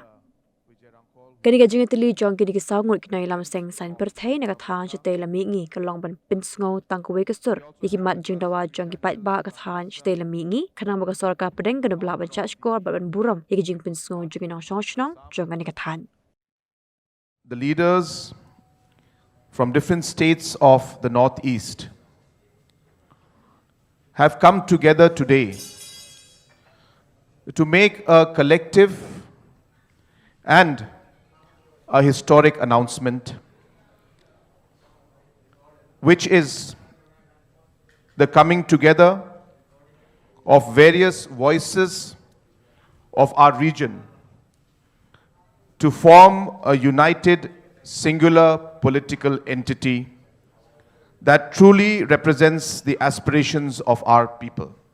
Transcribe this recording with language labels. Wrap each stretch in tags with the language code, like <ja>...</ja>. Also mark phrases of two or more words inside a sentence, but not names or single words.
<kha>Kani ka jingatili jong kini ki sawngut kinay lam Seng Sainpyrthei na ka Thaiñ Shatei lam Mihngi ka long ban pinsngaw tangkuwe kasur yaki mat jing dawa jong ki pait ba ka Thaiñ Shatei lam Mihngi kanang baga sorka pedeng kana bla ban chat skor ban buram yaki jing pinsngaw jong inang shongnong jong kani ka Thaiñ.</kha> <en>The leaders from different states of the Northeast have come together today to make a collective and a historic announcement, which is the coming together of various voices of our region to form a united, singular political entity that truly represents the aspirations of our people.</en>